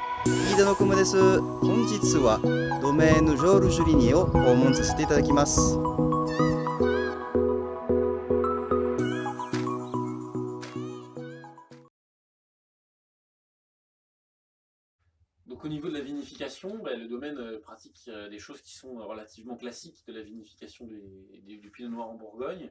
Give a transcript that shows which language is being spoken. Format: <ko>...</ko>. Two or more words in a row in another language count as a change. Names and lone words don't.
<ja>飯田のくむです。本日はドメーヌ・ジョール・ジュリニエを訪問させていただきます。</ja> <fr>Donc au niveau de la vinification, le domaine pratique des choses qui sont relativement classiques de la vinification du pinot noir en Bourgogne.</fr>